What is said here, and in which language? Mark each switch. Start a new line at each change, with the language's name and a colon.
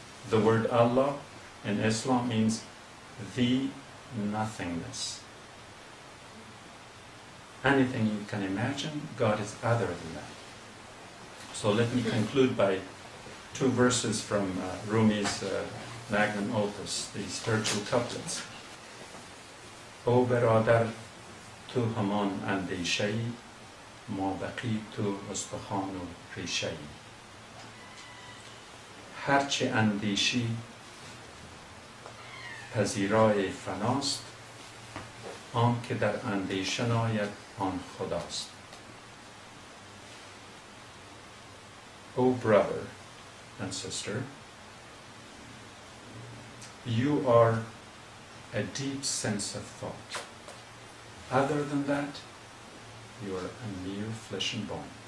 English: The word Allah in Islam means the nothingness. Anything you can imagine, God is other than that. So let me conclude by two verses from Rumi's magnum opus, the spiritual couplets.
Persian: O برادر تو همان اندیشه‌ای ما بقی تو استخوان و ریشه‌ای هرچه اندیشی پذیرای فناست آن که در اندیشه ناید آن خداست.
English: O brother and sister, you are a deep sense of thought. Other than that, you are a mere flesh and bone.